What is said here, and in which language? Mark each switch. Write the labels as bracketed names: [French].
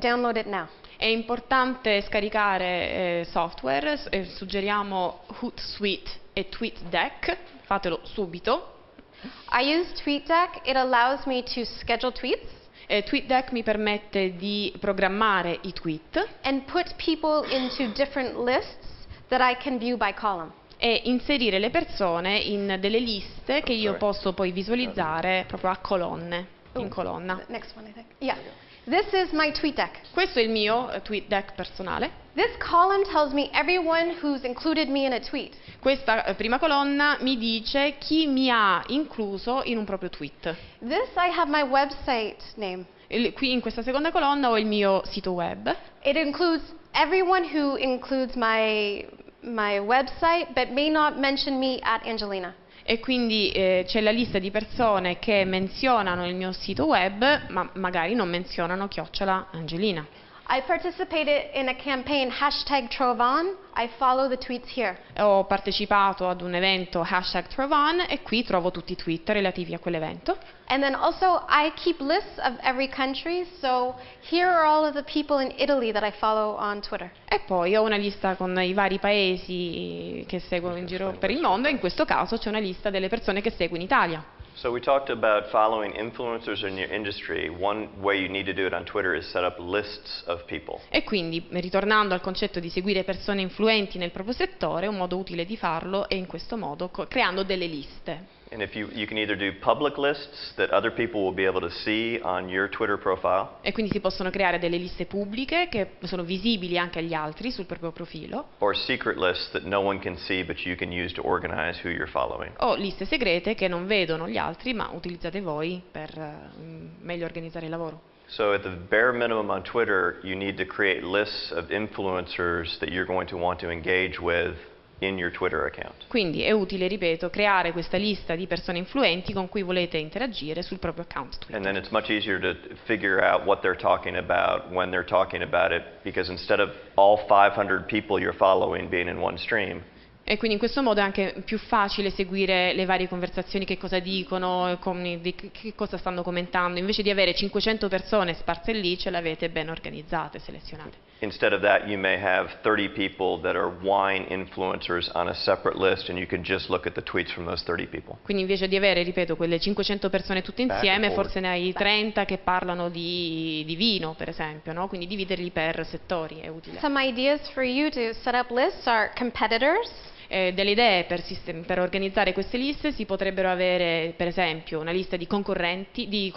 [English] Download it now. [Italian] È importante scaricare software, suggeriamo Hootsuite e TweetDeck, fatelo subito. [English] I use TweetDeck. It allows me to schedule tweets. [Italian] TweetDeck mi permette di programmare i tweet [English] and put people into different lists that I can view by column. [Italian] e inserire le persone in delle liste che io posso poi visualizzare proprio a colonne, in colonna. [English] Next one, I think. Yeah. This is my TweetDeck. [Italian] Questo è il mio TweetDeck personale. [English] This column tells me everyone who's included me in a tweet. [Italian] Questa prima colonna mi dice chi mi ha incluso in un proprio tweet. [English] This I have my website name. [Italian] Qui in questa seconda colonna ho il mio sito web. [English] It includes everyone who includes my website but may not mention me at Ayngelina. [Italian] E quindi c'è la lista di persone che menzionano il mio sito web, ma magari non menzionano @Ayngelina. [English] I participated in a campaign #Trovan. I follow the tweets here. [Italian] Ho partecipato ad un evento #Trovan e qui trovo tutti i tweet relativi a quell'evento. [English] And then also I keep lists of every country, so here are all of the people in Italy that I follow on Twitter. [Italian] E poi ho una lista con i vari paesi che seguo in giro per il mondo e in questo caso c'è una lista delle persone che seguo in Italia. [English] So we talked about following influencers in your industry. One way you need to do it on Twitter is set up lists of people. [Italian] E quindi, ritornando al concetto di seguire persone influenti nel proprio settore, un modo utile di farlo è in questo modo, creando delle liste. [English] And if you can either do public lists that other people will be able to see on your Twitter profile. [Italian] E quindi si possono creare delle liste pubbliche che sono visibili anche agli altri sul proprio profilo. [English] Or secret lists that no one can see but you can use to organize who you're following. [Italian] O liste segrete che non vedono gli altri ma utilizzate voi per meglio organizzare il lavoro. [English] So at the bare minimum on Twitter, you need to create lists of influencers that you're going to want to engage with in your Twitter account. [Italian] Quindi è utile, ripeto, creare questa lista di persone influenti con cui volete interagire sul proprio account Twitter. [English] And then it's much easier to figure out what they're talking about when they're talking about it, because instead of all 500 people you're following being in one stream. [Italian] E quindi in questo modo è anche più facile seguire le varie conversazioni, che cosa dicono, che cosa stanno commentando. Invece di avere 500 persone sparse lì, ce le avete ben organizzate, selezionate. [English] Instead of that, you may have 30 people that are wine influencers on a separate list, and you can just look at the tweets from those 30 people. [Italian] Quindi invece di avere, ripeto, quelle 500 persone tutte insieme, forse ne hai 30 che parlano di vino, per esempio, no? Quindi dividerli per settori è utile. [English] Some ideas for you to set up lists are competitors. [Italian] Delle idee per organizzare queste liste si potrebbero avere, per esempio, una lista di concorrenti,